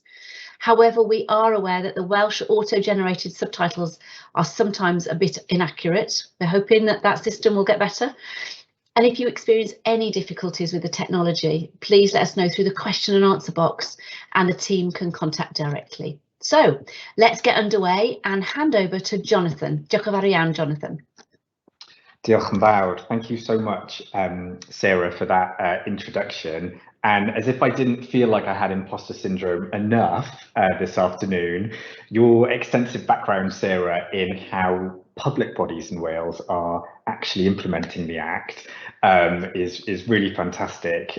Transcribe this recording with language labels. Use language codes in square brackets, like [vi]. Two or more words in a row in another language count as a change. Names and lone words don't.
[en] However, we are aware that the Welsh auto-generated subtitles are sometimes a bit inaccurate. We're hoping that that system will get better. And if you experience any difficulties with the technology, please let us know through the question and answer box, and the team can contact directly. So let's get underway and hand over to Jonathan. [cy] Diolch yn fawr iawn, Jonathan. Diolch yn fawr. [en] Thank you so much, Sarah, for that introduction. And as if I didn't feel like I had imposter syndrome enough this afternoon, your extensive background, Sarah, in how public bodies in Wales are actually implementing the Act is really fantastic.